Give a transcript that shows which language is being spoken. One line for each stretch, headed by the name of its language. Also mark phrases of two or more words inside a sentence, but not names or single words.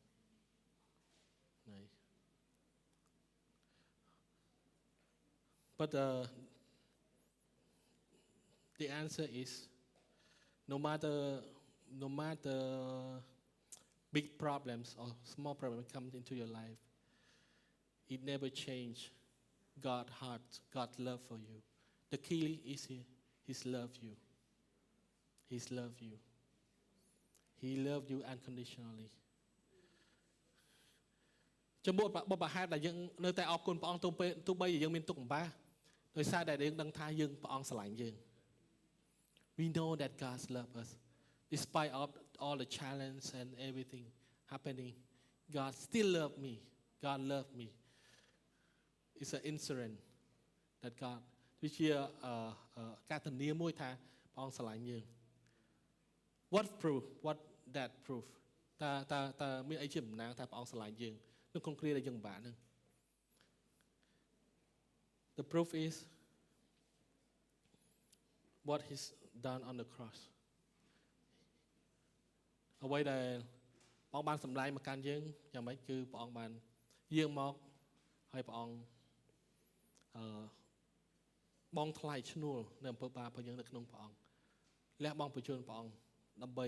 English: but the answer is no matter big problems or small problems come into your life it never change God heart, God love for you. The key is His love you. His love you. He love you unconditionally.
Khmer: ចំពោះបបហេតុដែលយើងនៅតែអរគុណព្រះអង្គទោះបីយើងមានទុក្ខលំបាកដោយសារតែយើងដឹងថាយើងព្រះ អង្គស្រឡាញ់យើង
English: We know that God loves us despite of all the challenge and everything happening God still love me God love me It's an insurance that God
Khmer: វាជាការធានាមួយថាព្រះអង្គស្រឡាញ់យើង
English: What proof what that proof
Khmer: តើមានអីជាតំណាងថាព្រះអង្គស្រឡាញ់យើងនៅក្នុងគ្រាដែលយើងពិបាកហ្នឹង
English: The proof is what He's done on the cross
Khmer: អ្វីដែលព្រះអង្គបានសម្ដែងមកកាន់យើងយ៉ាងម៉េចគឺព្រះអង្គបានយាងមកហើយព្រះអង្គបងថ្លៃឈ្នួលនៅអំពើបាបរបស់យើងនៅក្នុងព្រះអង្គលះបង់បញ្ជូនព្រះអង្គដើម្បី